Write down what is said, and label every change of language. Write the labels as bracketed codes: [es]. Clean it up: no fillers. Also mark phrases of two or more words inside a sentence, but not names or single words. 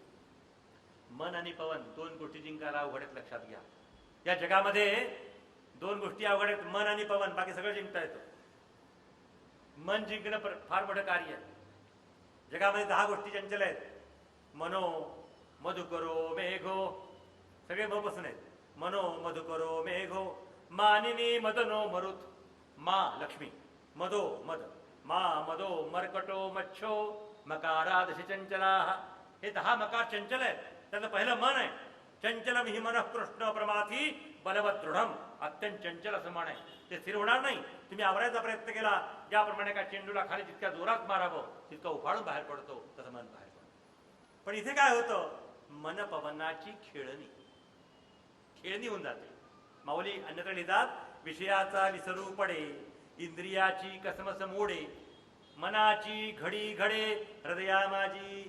[mr] मन आणि पवन 2 गोष्टी जिंकायला अवघड आहेत, लक्षात घ्या. या जगामध्ये 2 गोष्टी अवघड आहेत, मन आणि पवन, बाकी सगळं जिंकता येतं. मन जिंकणं फार मोठं कार्य आहे. जगामध्ये 10 गोष्टी चंचल आहेत, [sa] मनो मधुकरो मेघो, [mr] सगळे म बसून आहेत. [sa] मनो मधुकरो मेघो, मानिनी मदनो मरुत, मा लक्ष्मी, मदो मद, मा मदो मर्कटो मच्छो, मकारादशी चंचला. [mr] हे 10 मकार चंचल आहेत. त्याचं पहिलं मन आहे. [sa] चंचलम हि मनः कृष्ण प्रमाथी बलवत दृढम, [mr] अत्यंत चंचल असं मन आहे, ते स्थिर होणार नाही. तुम्ही आवरायचा प्रयत्न केला, ज्याप्रमाणे का चेंडूला खाली जितक्या जोरात मारावं तितकं उफाळून बाहेर पडतो, तसं मन बाहेर पडतं. पण इथे काय होतं, मन पवनाची खेळणी होऊन जाते. माऊली अन्यत्र लिहितात, विषयाचा विसरू पडे, इंद्रियाची कसमस मोडे, मनाची घडी घडे, हृदया माझी.